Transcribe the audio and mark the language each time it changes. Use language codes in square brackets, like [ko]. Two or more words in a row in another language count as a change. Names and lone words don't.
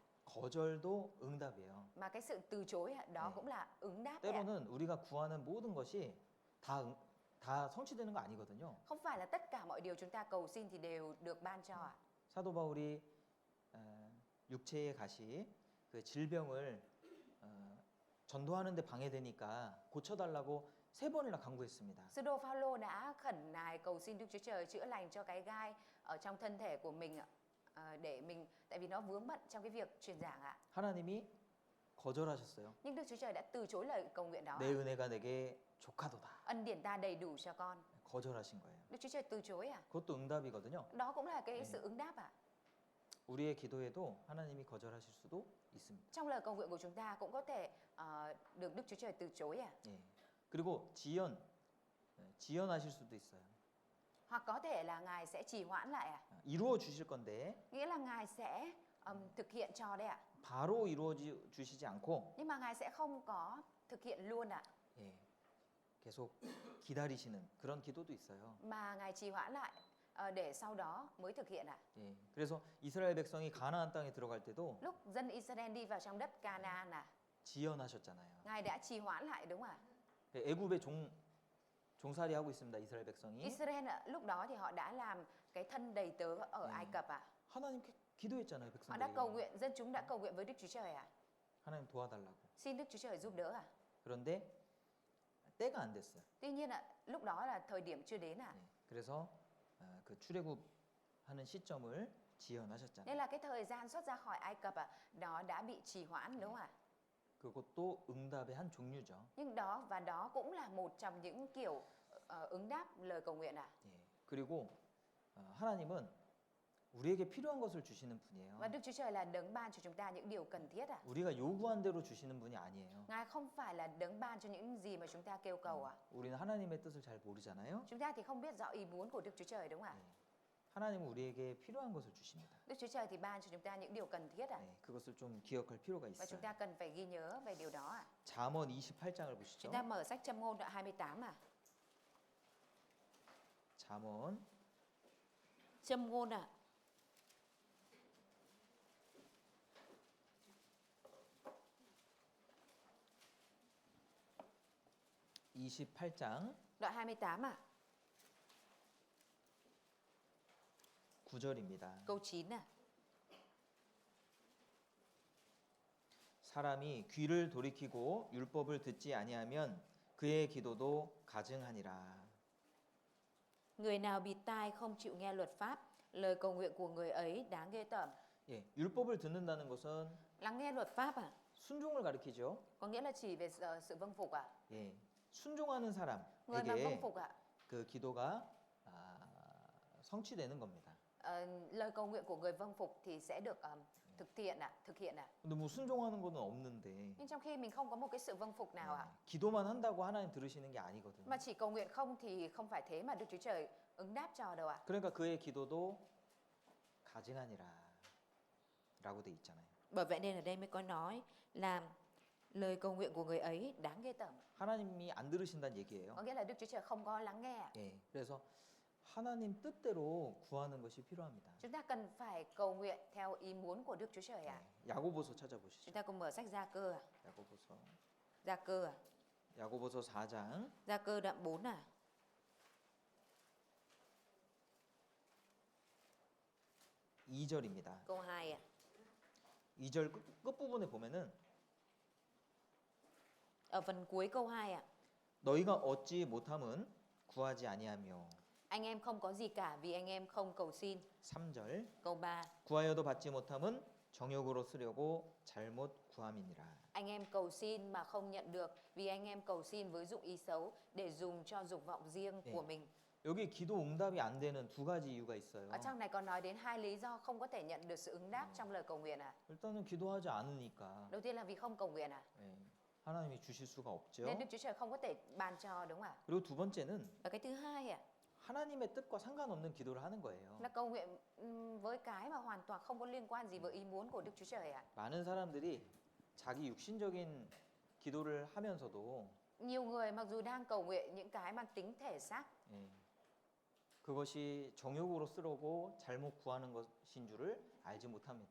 [ko] 거절도 응답이에요. [vi] Mà cái sự từ chối ạ, đó [ko] 네. [vi] cũng là ứng đáp ạ. [ko] 때로는 우리가 구하는 모든 것이 다 성취되는 거 아니거든요. [vi] Không phải là tất cả mọi điều chúng ta cầu xin thì đều được ban cho ạ. [ko] 사도 바울이 육체의 가시 그 질병을 전도하는데 방해되니까 고쳐달라고 3번이나 간구했습니다. [vi] Sứ đồ Phaolô đã khẩn nài cầu xin Đức Chúa Trời chữa lành cho cái gai ở trong thân thể của mình ạ. Để mình, tại vì nó vướng bận trong cái việc truyền giảng ạ. [ko] 하나님이 거절하셨어요. [vi] Nhưng Đức Chúa Trời đã từ chối lời cầu nguyện đó. [ko] 내 은혜가 내게 족하도다. [vi] Ân điển ta đầy đủ cho con. [ko] 거절하신 거예요. [vi] Đức Chúa Trời từ chối à? [ko] 그것도 응답이거든요. [vi] Đó cũng là cái sự ứng đáp à? [ko] 우리의 기도에도 하나님이 거절하실 수도 있습니다. [vi] Trong lời cầu nguyện của chúng ta cũng có thể được Đức Chúa Trời từ chối à? [ko] 예. 그리고 지연하실 수도 있어요. [vi] Hoặc có thể là Ngài sẽ trì hoãn lại à? [ko] 이루어 주실 건데 [vi] Nghĩa là Ngài sẽ thực hiện cho đấy ạ. [ko] 바로 이루어 주시지 않고 [vi] Nhưng mà Ngài sẽ không có thực hiện luôn ạ. [ko] 예. 계속 기다리시는 그런 기도도 있어요. [vi] Mà Ngài trì hoãn lại để sau đó mới thực hiện ạ. [ko] 예. 그래서 이스라엘 백성이 가나안 땅에 들어갈 때도 [vi] Lúc dân Israel đi vào trong đất Canaan à, [ko] 지연하셨잖아요. [vi] Ngài đã trì hoãn lại đúng không ạ? [ko] 애굽에 종살이 하고 있습니다. 이스라엘 백성이. [vi] Israel lúc đó thì họ đã làm cái thân đầy tớ ở Ai Cập à? [ko] 하나님께 기도했잖아요, [vi] Họ đã cầu [ko] 백성들이. [vi] nguyện, dân chúng đã cầu nguyện với Đức Chúa Trời à? [ko] 하나님 도와달라고. [vi] Xin Đức Chúa Trời giúp đỡ à? [ko] 그런데 때가 안 됐어요. [vi] Tuy nhiên lúc đó là thời điểm chưa đến à? [ko] 네. 그래서 그 출애굽하는 시점을 지연하셨잖아요. [vi] Nên là cái thời gian xuất ra khỏi Ai Cập nó đã bị trì hoãn đúng không ạ? [ko] 그것도 응답의 한 종류죠. [vi] Nhưng đó cũng là một trong những kiểu ứng đáp lời cầu nguyện ạ. [ko] 예. 그리고 하나님은 우리에게 필요한 것을 주시는 분이에요. [vi] Và Đức Chúa Trời là đấng ban cho chúng ta những điều cần thiết ạ. [ko] 우리가 요구한 대로 주시는 분이 아니에요. [vi] Ngài không phải là đấng ban cho những gì mà chúng ta kêu cầu ạ. [ko] 우리는 하나님의 뜻을 잘 모르잖아요. [vi] Chúng ta thì không biết rõ ý muốn của Đức Chúa Trời đúng không ạ? [ko] 네. 하나님은 우리에게 필요한 것을 주십니다. [vi] Đức Chúa Trời thì ban cho chúng ta những điều cần thiết ạ. [ko] 네, 그것을 좀 기억할 필요가 [vi] Và chúng [ko] 있어요. [vi] ta cần phải ghi nhớ về điều đó ạ. [ko] 잠언 28장을 보시죠. [vi] Chúng ta mở sách Châm ngôn đoạn 28 ạ. [ko] 잠언 [vi] Châm ngôn ạ. [ko] 네. 28장 [vi] Đoạn 28 ạ. [ko] 9절입니다. [vi] Câu 9 ạ. [ko] 사람이 귀를 돌이키고 율법을 듣지 아니하면 그의 기도도 가증하니라. [vi] Người nào bịt tai không chịu nghe luật pháp, lời cầu nguyện của người ấy đáng ghê tởm. [ko] 예, 율법을 듣는다는 것은 [vi] Lắng nghe luật pháp à? [ko] 순종을 가리키죠. [vi] Có nghĩa là chỉ về sự vâng phục à? [ko] 예, 순종하는 [vi] Người mà vâng [ko] 사람에게 [vi] phục à? [ko] 그 기도가 성취되는 겁니다. [vi] Lời cầu nguyện của người vâng phục thì sẽ được thực hiện ạ, [ko] 근데 뭐 순종하는 거는 없는데 [vi] Nhưng trong khi mình không có một cái sự vâng phục nào ạ, [ko] 기도만 한다고 하나님 들으시는 게 아니거든요. [vi] mà chỉ cầu nguyện không thì không phải thế mà Đức Chúa Trời ứng đáp cho đâu ạ. [ko] 그러니까 그의 기도도 가증하니라라고 돼 있잖아요. [vi] Bởi vậy nên ở đây mới có nói là lời cầu nguyện của người ấy đáng ghê tởm. [ko] 하나님이 안 들으신다는 얘기예요. [vi] Có nghĩa là Đức Chúa Trời không có lắng nghe ạ. [ko] 예, 그래서 하나님 뜻대로 구하는 것이 필요합니다. [vi] Chúng ta cần phải cầu nguyện theo ý muốn của Đức Chúa Trời ạ. [ko] 야고보서 찾아보시죠. [vi] Chúng ta cùng mở sách Gia Cơ ạ. [ko] 야고보서 [vi] Gia Cơ ạ. [ko] 야고보서 4장 [vi] Gia Cơ đoạn 4 ạ. [ko] 2절입니다. [vi] Câu 2 ạ. [ko] 2절 끝부분에 보면은 [vi] Ở phần cuối câu 2 ạ. [ko] 너희가 얻지 못함은 구하지 아니하며. [vi] Anh em không có gì cả vì anh em không cầu xin. [ko] 3절 [vi] Câu 3. [ko] 구하여도 받지 못함은 정욕으로 쓰려고 잘못 구함이니라. [vi] Anh em cầu xin mà không nhận được vì anh em cầu xin với dụng ý xấu để dùng cho dục vọng riêng [ko] 네. [vi] của mình. [ko] 여기 기도 응답이 안 되는 두 가지 이유가 있어요. [vi] Ở trong này còn nói đến hai lý do không có thể nhận được sự ứng đáp trong lời cầu nguyện ạ. [ko] 일단은 기도하지 않으니까 [vi] Đầu tiên là vì không cầu nguyện ạ. [ko] 예, 하나님이 주실 수가 없죠. [vi] Nên Đức Chúa Trời không có thể ban cho đúng không ạ? [ko] 그리고 두 번째는 [vi] Và cái thứ hai ạ, [ko] 하나님의 뜻과 상관없는 기도를 하는 거예요. [vi] là cầu nguyện với cái mà hoàn toàn không có liên quan gì với ý muốn của Đức Chúa Trời ạ. [ko] 많은 사람들이 자기 육신적인 기도를 하면서도 [vi] Nhiều người mặc dù đang cầu nguyện những cái mang tính thể xác, [ko] 예, 그것이 정욕으로 쓰려고 잘못 구하는 것인 줄을 알지 못합니다.